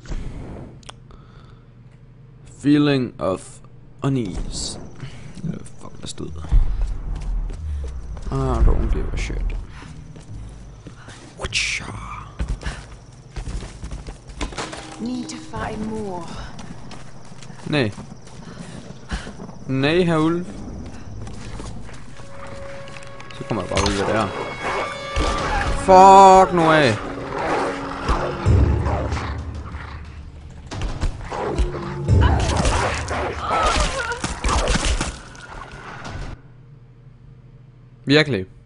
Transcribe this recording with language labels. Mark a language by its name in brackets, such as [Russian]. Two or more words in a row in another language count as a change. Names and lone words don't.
[English] Feeling of unease. Fuck, let's do that. I don't give a shit. Whatcha? Need to find more. [Danish] Nej. Nej, herr ulv. Så kommer jeg bare ud af der. Fuck nu af. Virkelig.